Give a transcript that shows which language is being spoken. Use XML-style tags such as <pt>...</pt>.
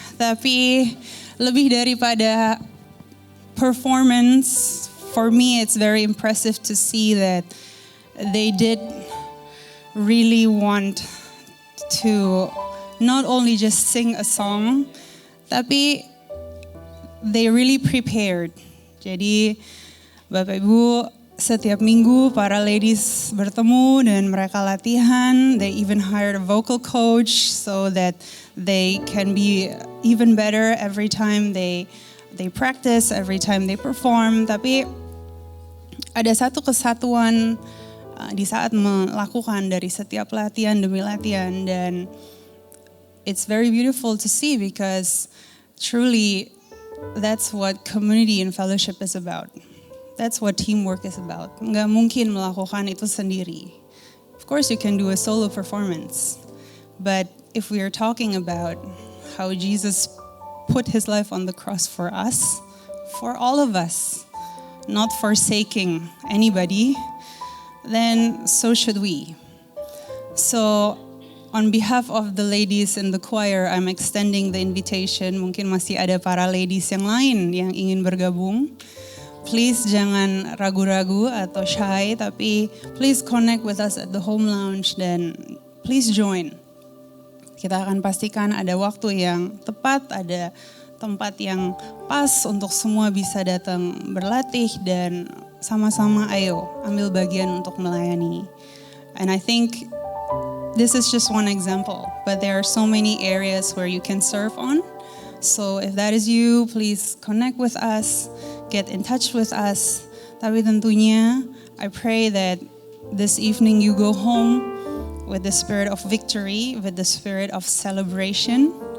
<id>Tapi lebih daripada performance,</id> <en>for me it's very impressive to see that they did really want to not only just sing a song,</en> <id>tapi</id> <en>they really prepared.</en> <id>Jadi Bapak Ibu, setiap minggu para ladies bertemu dan mereka latihan.</id> <en>They even hired a vocal coach so that they can be even better every time they practice, every time they perform.</en> <id>Tapi ada satu kesatuan di saat melakukan dari setiap latihan demi latihan, dan</id> <en>it's very beautiful to see because truly that's what community and fellowship is about. That's what teamwork is about.</en> <id>Nggak mungkin melakukan itu sendiri.</id> <en>Of course you can do a solo performance, but if we are talking about how Jesus put his life on the cross for us, for all of us, not forsaking anybody, then so should we. So on behalf of the ladies in the choir, I'm extending the invitation.</en> <id>Mungkin masih ada para ladies yang lain yang ingin bergabung.</id> <en>Please</en> <id>jangan ragu-ragu atau</id> <en>shy,</en> <id>tapi</id> <en>please connect with us at the home lounge</en> <id>dan</id> <en>please join.</en> <id>Kita akan pastikan ada waktu yang tepat, ada tempat yang pas untuk semua bisa datang berlatih dan sama-sama ayo ambil bagian untuk melayani.</id> <en>And I think this is just one example, but there are so many areas where you can serve on. So if that is you, please connect with us, get in touch with us.</en> <id>Tapi tentunya,</id> <en>I pray that this evening you go home with the spirit of victory, with the spirit of celebration.</en>